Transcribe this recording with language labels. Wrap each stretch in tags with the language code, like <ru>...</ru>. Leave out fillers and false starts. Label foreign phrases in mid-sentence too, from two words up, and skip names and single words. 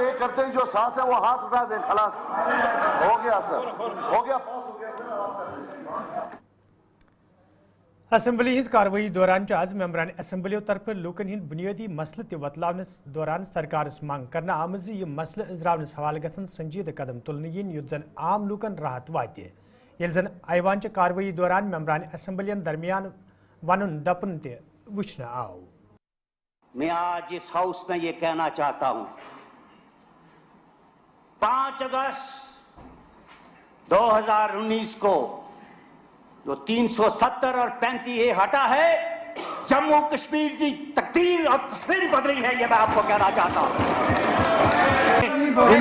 <hi>एक करते हैं जो साथ है वो हाथ उठा दें, खलास हो गया सर, हो गया।</hi> <ks>असम्बली हिज कार्रवाई दौरान आज मेंबरान असम्बलियों तरफ लूकन हिंद बुनियादी मसले त वतलावनस दौरान सरकार मांग करना आमज यह मसले इजरावनस हवाले गसन संजीद कदम तुलने yin युत जन आम लूकन राहत वात ये जन ऐवान च कार्रवाई दौरान मेंबरान असम्बलियन दरमियान वन दपन ते वुचन आव।</ks> <hi>मैं आज इस हाउस में ये कहना चाहता हूं 5 अगस्त 2019 को जो 370 और 35A हटा है, जम्मू कश्मीर की तकदीर और तस्वीर बदली है, ये मैं आपको कहना चाहता हूं।</hi>